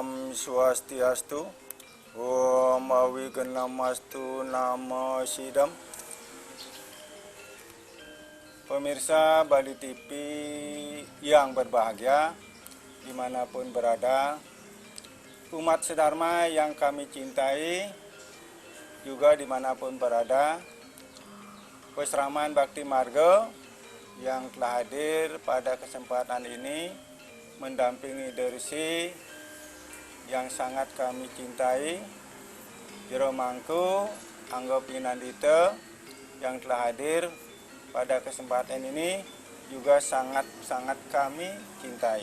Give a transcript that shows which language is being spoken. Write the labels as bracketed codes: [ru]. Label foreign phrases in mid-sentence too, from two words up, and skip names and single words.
[sa] Om Swastiastu, Om Awigenamastu Namo Sidam. [id] Pemirsa Bali TV yang berbahagia, dimanapun berada, umat sedharma yang kami cintai, juga dimanapun berada, Pesraman Bakti Marga yang telah hadir pada kesempatan ini mendampingi Dersi yang sangat kami cintai, Jero Mangku, Angga Pinandita yang telah hadir pada kesempatan ini juga sangat kami cintai.